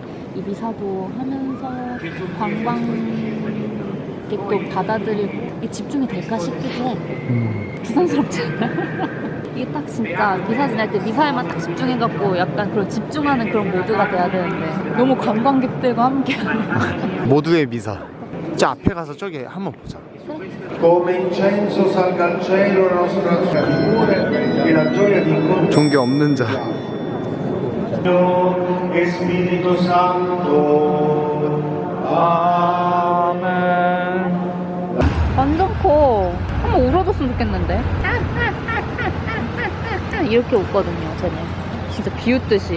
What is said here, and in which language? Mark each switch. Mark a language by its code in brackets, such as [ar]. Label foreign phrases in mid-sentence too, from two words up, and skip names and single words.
[ko] 근데 이 미사도 하면서 관광객도 받아들이고 이게 집중이 될까 싶기도 해. 부산스럽지 않아? 이게 딱 진짜 미사 지낼 때 미사에만 딱 집중해갖고 약간 그런 집중하는 그런 모드가 돼야 되는데 너무 관광객들과 함께하는. 모두의 미사. 저 앞에 가서 저기 한번 보자. [it] Come incenso salga al cielo la nostra figura e la gioia di incontrare [ko] 종교 없는 자. [it] e Spirito Santo. Amen. [ko] 완전 커. 한번 울어줬으면 좋겠는데. 이렇게 웃거든요, 쟤네. 진짜 비웃듯이.